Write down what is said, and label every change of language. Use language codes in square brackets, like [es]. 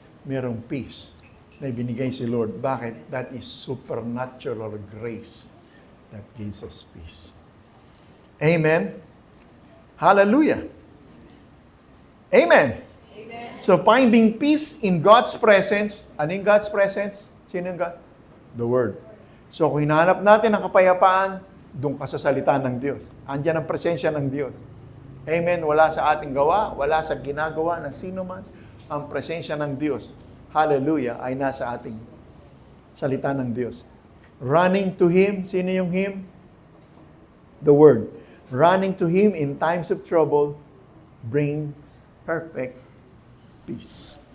[tl] Merong peace na ibinigay si Lord. Bakit? [en] That is supernatural grace that gives us peace. Amen? Hallelujah! Amen! Amen. So finding peace in God's presence. [tl] Ano yung [en] God's presence? [tl] Sino yung [en] God? The Word. [tl] So kung hinahanap natin ang kapayapaan, doon ka sa salita ng Diyos. Andiyan ang presensya ng Diyos. Amen. Wala sa ating gawa, wala sa ginagawa ng sino man. Ang presensya ng Diyos, hallelujah, ay nasa ating salita ng Diyos. [en] Running to Him, [tl] sino yung [en] Him? The Word. Running to Him in times of trouble brings perfect peace.